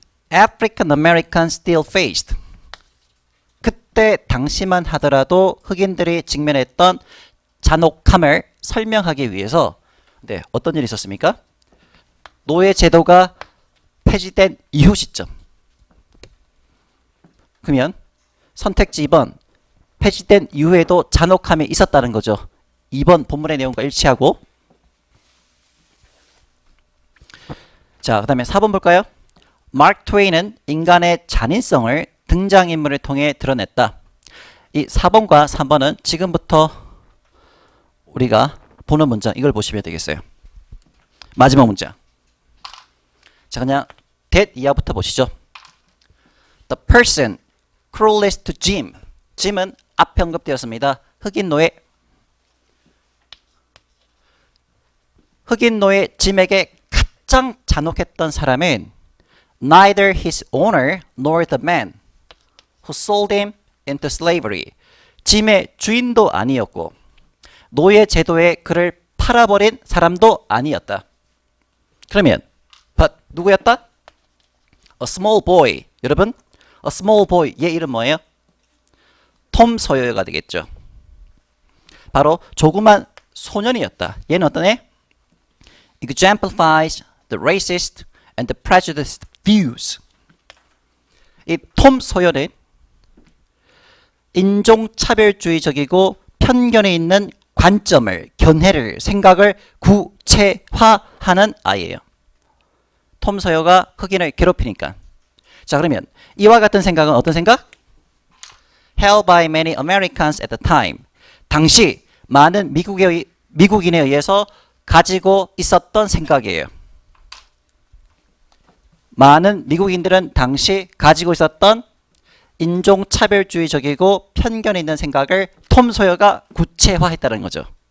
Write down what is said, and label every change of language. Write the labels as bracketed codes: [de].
[en] African Americans still faced. [ko] 그때 당시만 하더라도 흑인들이 직면했던 잔혹함을 설명하기 위해서 어떤 일이 있었습니까? 노예 제도가 폐지된 이후 시점. 그러면 선택지 2번 폐지된 이후에도 잔혹함이 있었다는 거죠. 2번 본문의 내용과 일치하고. 자, 그 다음에 4번 볼까요? 마크 트웨인은 인간의 잔인성을 등장인물을 통해 드러냈다. 이 4번과 3번은 지금부터 우리가 보는 문장, 이걸 보시면 되겠어요. 마지막 문장. 자, 그냥 that 이하부터 보시죠. [en] The person cruelest to Jim. [ko] Jim은 앞에 언급되었습니다. 흑인 노예 짐에게 가장 잔혹했던 사람은 [en] neither his owner nor the man who sold him into slavery. [ko] 짐의 주인도 아니었고 노예 제도에 그를 팔아버린 사람도 아니었다. 그러면 but 누구였다? [en] A small boy. [ko] 여러분, [en] a small boy, [ko] 얘 이름 뭐예요? 톰 소여가 되겠죠. 바로 조그만 소년이었다. 얘는 어떤 애? [en] exemplifies the racist and the prejudiced views. [ko] 이 톰 소여는 인종차별주의적이고 편견이 있는 관점을, 견해를, 생각을 구체화하는 아이예요. 톰 소여가 흑인을 괴롭히니까. 자, 그러면 이와 같은 생각은 어떤 생각? [en] held by many Americans at the time. [ko] 당시 많은 미국인에 의해서 가지고 있었던 생각이에요. 많은 미국인들은 당시 가지고 있었던 인종차별주의적이고 편견이 있는 생각을 톰 소여가 구체화했다는 거죠.